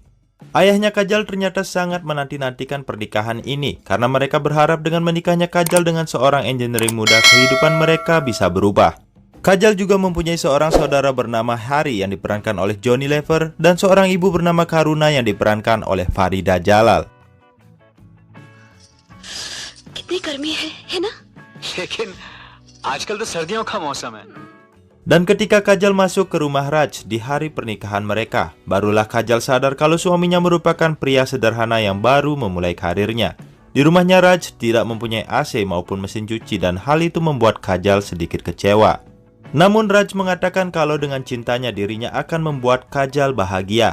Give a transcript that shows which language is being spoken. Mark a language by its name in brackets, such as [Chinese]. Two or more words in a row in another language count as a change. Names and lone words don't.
[Indonesian] Ayahnya Kajal ternyata sangat menanti-nantikan pernikahan ini karena mereka berharap dengan menikahnya Kajal dengan seorang engineering muda kehidupan mereka bisa berubah. Kajal juga mempunyai seorang saudara bernama Hari yang diperankan oleh Johnny Lever dan seorang ibu bernama Karuna yang diperankan oleh Farida Jalal. [Hindi] कितनी गर्मी है ना? लेकिन आजकल तो सर्दियों का मौसम है। [Indonesian] Dan ketika Kajal masuk ke rumah Raj di hari pernikahan mereka, barulah Kajal sadar kalau suaminya merupakan pria sederhana yang baru memulai karirnya. Di rumahnya Raj tidak mempunyai AC maupun mesin cuci dan hal itu membuat Kajal sedikit kecewa. Namun Raj mengatakan kalau dengan cintanya dirinya akan membuat Kajal bahagia.